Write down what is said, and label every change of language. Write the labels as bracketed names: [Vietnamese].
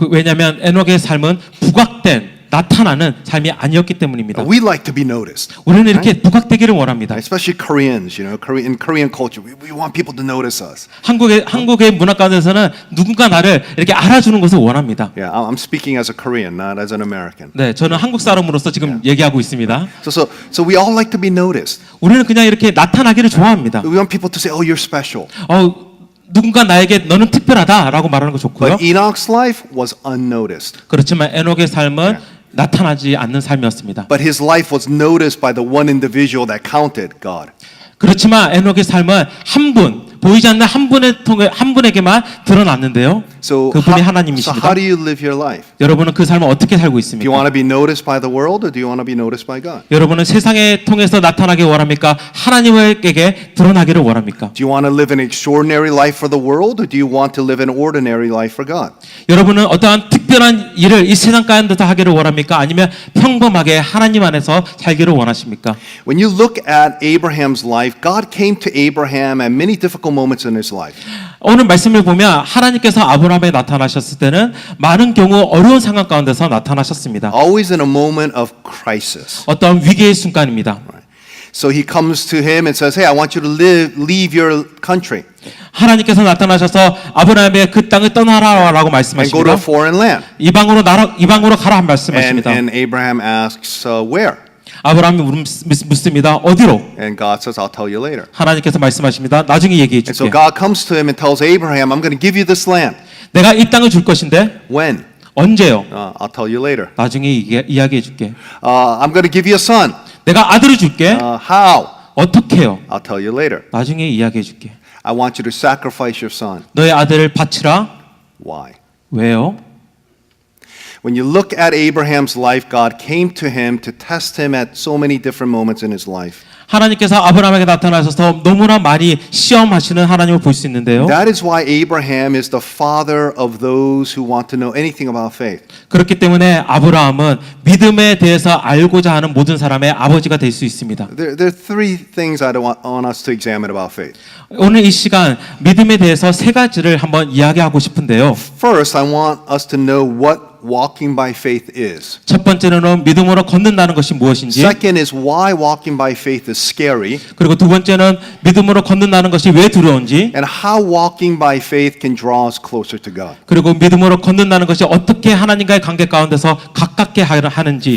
[Korean] 왜냐하면 에녹의 삶은 부각된 나타나는 삶이 아니었기 때문입니다. [English] We like to be noticed. [Korean] 우리는 이렇게 부각되기를 원합니다. [English] Especially Koreans, you know, in Korean culture, we want people to notice us. [Korean] 한국의 문화 가운데서는 누군가 나를 이렇게 알아주는 것을 원합니다. [English] Yeah, I'm speaking as a Korean, not as an American. [Korean] 네, 저는 한국 사람으로서 지금 얘기하고 있습니다. [English] So we all like to be noticed. [Korean] 우리는 그냥 이렇게 나타나기를 좋아합니다. [English] We want people to say, "Oh, you're special." [Korean] 누군가 나에게 너는 특별하다라고 말하는 거 좋고요. [English] But Enoch's life was unnoticed. [Korean] 그렇지만 에녹의 삶은 나타나지 않는 삶이었습니다. [English] But his life was noticed by the one individual that counted, God. [Korean] 그렇지만 에녹의 삶은 한 분, 보이지 않는 한 분에게만 드러났는데요. 그분이 [English] So [Korean] 하나님이십니다. [English] how do you live your life? [Korean] 여러분은 그 삶을 어떻게 살고 [English] Do you [Korean] 있습니까? [English] want to be noticed by the world or do you want to be noticed by God? [Korean] 여러분은 세상에 통해서 나타나길 원합니까? 하나님에게 드러나기를 원합니까? [English] Do you want to live an extraordinary life for the world or do you want to live an ordinary life for God? [Korean] 여러분은 어떠한 특별한 일을 이 세상 가운데서 하기를 원합니까? 아니면 평범하게 하나님 안에서 살기를 원하십니까? [English] When you look at Abraham's life, God came to Abraham at many difficult moments in his life. [Korean] 오늘 말씀을 보면 하나님께서 아브라함에 나타나셨을 때는 많은 경우 어려운 상황 가운데서 나타나셨습니다. [English] Always in a moment of crisis. [Korean] 어떤 위기의 순간입니다. [English] So he comes to him and says, "Hey, I want you to leave your country [Korean] 하나님께서 나타나셔서 아브라함의 그 땅을 떠나라라고 말씀하십니다. [English] foreign land." [Korean] 이방으로 가라 말씀하십니다. [English] And Abraham asks, "Where?" [Korean] 아브라함이 묻습니다. 어디로? [English] And God says, "I'll tell you later." [Korean] 하나님께서 말씀하십니다. 나중에 얘기해 [English] And so [Korean] 줄게. [English] God comes to him and tells Abraham, "I'm going to give you this land." [Korean] 내가 이 땅을 줄 것인데 [English] When? [Korean] 언제요? [English] I'll tell you later. [Korean] 나중에 이야기해 줄게. [English] I'm going to give you a son. [Korean] 내가 아들을 줄게. [English] How? [Korean] 어떻게요? [English] I'll tell you later. [Korean] 나중에 이야기해 줄게. [English] I want you to sacrifice your son. [Korean] 너의 아들을 바치라. [English] Why? [Korean] 왜요? [English] When you look at Abraham's life, God came to him to test him at so many different moments in his life. [Korean] 하나님께서 아브라함에게 나타나셔서 너무나 많이 시험하시는 하나님을 볼 수 있는데요. [English] That is why Abraham is the father of those who want to know anything about faith. [Korean] 그렇기 때문에 아브라함은 믿음에 대해서 알고자 하는 모든 사람의 아버지가 될 수 있습니다. [English] There are three things I want us to examine about faith. [Korean] 오늘 이 시간 믿음에 대해서 세 가지를 한번 이야기하고 싶은데요. [English] First, I want us to know what walking by faith is. [Korean] 첫 번째는 믿음으로 걷는다는 것이 무엇인지, [English] Second is why walking by faith is scary, [Korean] 그리고 두 번째는 믿음으로 걷는다는 것이 왜 두려운지, [English] and how walking by faith can draw us closer to God. [Korean] 그리고 믿음으로 걷는다는 것이 어떻게 하나님과의 관계 가운데서 가깝게 하는지.